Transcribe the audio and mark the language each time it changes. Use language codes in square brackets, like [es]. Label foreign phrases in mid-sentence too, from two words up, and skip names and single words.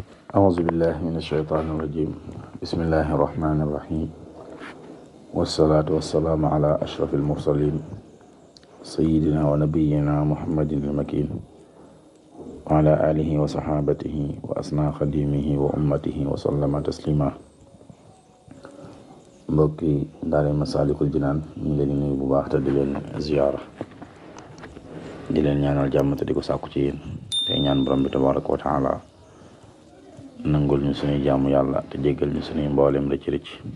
[ar] أعوذ بالله من الشيطان الرجيم بسم الله الرحمن الرحيم والصلاة والسلام على أشرف المرسلين سيدنا ونبينا محمد المكين وعلى آله وصحابته وأسنى خديمه وأمته وسلم تسليما. [wo] mbokki daara Masaalikul Jinaan ñu ngi leen di nuyu bu baax te di leen ziyaara di leen ñaanal jàmm te di ko sàkku ci yéen te ñaan borom bi [ar] تبارك وتعالى [wo] nangul ñu suñuy jaamu yàlla te jéggal ñu suñuy mboolem rëcc rëcc.